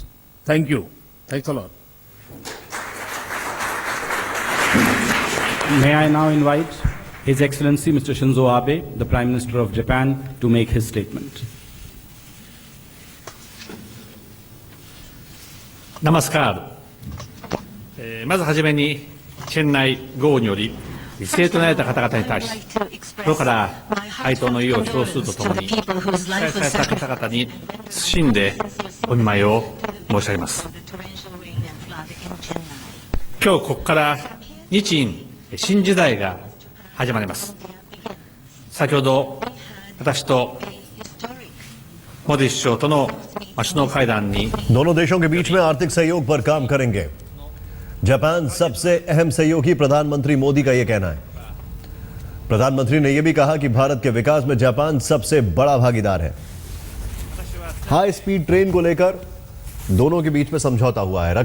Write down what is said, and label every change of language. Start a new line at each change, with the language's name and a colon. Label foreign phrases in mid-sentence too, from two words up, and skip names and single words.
English: Thank you. Thanks a lot. May I now invite His Excellency Mr. Shinzo Abe, the Prime Minister of Japan, to make his statement.
Hindi: Namaskar.
Japanese: まずはじめに、チェン内豪雨により、犠牲となられた方々に対し、心から哀悼の意を表するとともに、被災された方々に謹んでお見舞いを申し上げます。今日ここから日印新時代が始まります。先ほど私とモディ首相との首脳会談に
Hindi: दोनों देशों के बीच में आर्थिक सहयोग पर काम करेंगे। जापान सबसे अहम सहयोगी, प्रधानमंत्री मोदी का यह कहना है। प्रधानमंत्री ने यह भी कहा कि भारत के विकास में जापान सबसे बड़ा भागीदार है।
English: high speed train
Hindi: को लेकर दोनों के बीच में समझौता हुआ है।